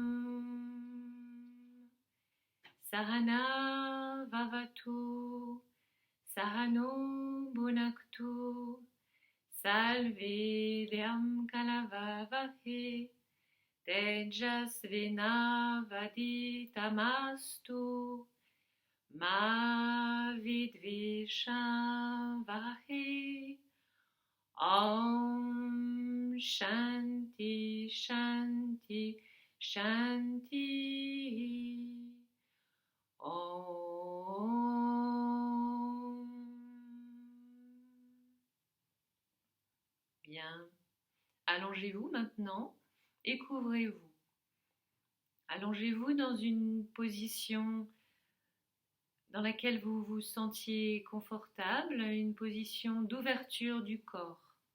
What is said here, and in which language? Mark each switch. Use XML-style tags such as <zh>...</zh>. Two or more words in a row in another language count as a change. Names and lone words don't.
<sa>Sahana Vavatu, Sahano Bhunaktu, Salve Vyam Kalavavahe, Tejasvinavaditamastu, Ma Vidvishavahe. Om Shanti Shanti Shanti. Om.</sa> <fr>Bien. Allongez-vous maintenant et couvrez-vous. Allongez-vous dans une position dans laquelle vous vous sentiez confortable, une position d'ouverture du corps.</fr>